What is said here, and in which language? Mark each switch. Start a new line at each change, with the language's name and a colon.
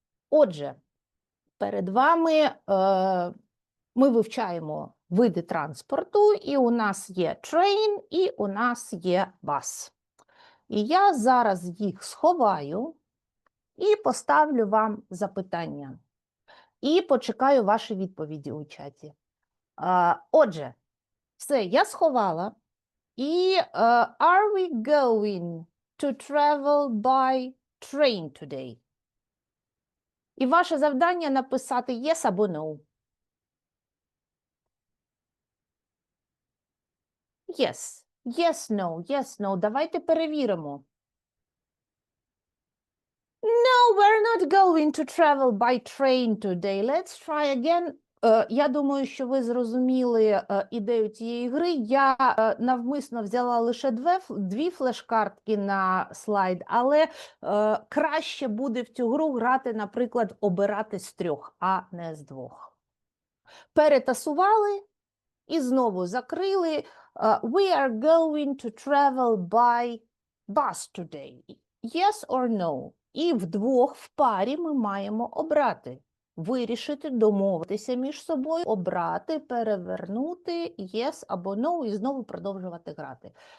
Ukrainian: Отже, перед вами ми вивчаємо види транспорту, і у нас є train, і у нас є bus. І я зараз їх сховаю і поставлю вам запитання. І почекаю ваші відповіді у чаті. Отже, все, я сховала.
English: І are we going to travel by train today?
Ukrainian: І ваше завдання написати yes або no.
English: Yes, yes, no, yes, no.
Ukrainian: Давайте перевіримо.
English: No, we're not going to travel by train today. Let's try again.
Ukrainian: Я думаю, що ви зрозуміли ідею цієї гри. Я навмисно взяла лише дві флеш-картки на слайд, але краще буде в цю гру грати, наприклад, обирати з 3, а не з 2. Перетасували і знову закрили.
English: We are going to travel by bus today. Yes or no?
Ukrainian: І вдвох в парі ми маємо обрати. Вирішити, домовитися між собою, обрати, перевернути yes або no і знову продовжувати грати.